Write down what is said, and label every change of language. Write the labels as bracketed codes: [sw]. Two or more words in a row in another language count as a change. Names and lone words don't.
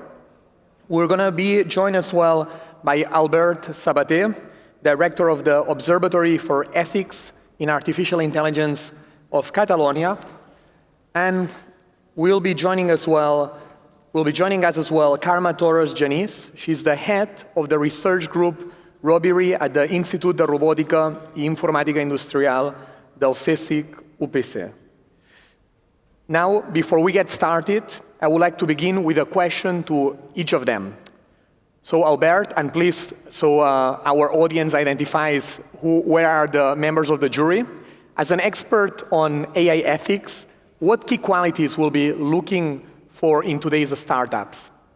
[en] We're going to be joined as well by Albert Sabater, Director of the Observatory for Ethics in Artificial Intelligence of Catalonia. And will be joining us as well Carme Torres Genís. She's the head of the research group Robiri at the Institut de Robòtica i Informàtica Industrial del CSIC UPC. Now, before we get started, I would like to begin with a question to each of them. So Albert, and please, so our audience identifies where are the members of the jury. As an expert on AI ethics, what key qualities will be looking for in today's startups?